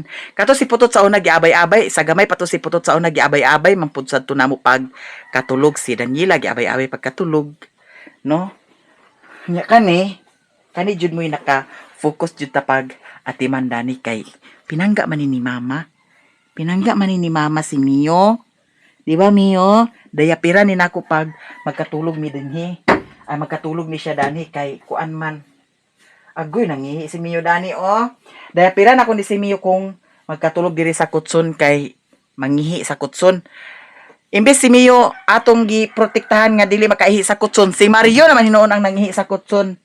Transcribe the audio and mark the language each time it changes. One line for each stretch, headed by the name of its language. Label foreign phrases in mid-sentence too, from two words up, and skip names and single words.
Cebuano: Kato si Putot sa una giabay-abay, sa gamay pa to si Putot sa una giabay-abay man pud sad to namo pagkatulog si Daniela giabay-abay pagkatulog. No? Nya kani jud mo naka focus jud ta pag atiman Dani kay pinangga man ni Mama. Pinangga man ni mama si Mio. Di ba Mio? Dayapira ni nako pag magkatulog mi dinhi. Ay magkatulog ni siya dani kay kuan man. Agoy nangihi si Mio dani oh. Dayapira na ko ni si Mio kung magkatulog diri sa kutson kay mangihi sa kutson. Imbes si Mio atong giprotektahan nga dili makaihi sa kutson, si Mario naman hinuon ang nangihi sa kutson.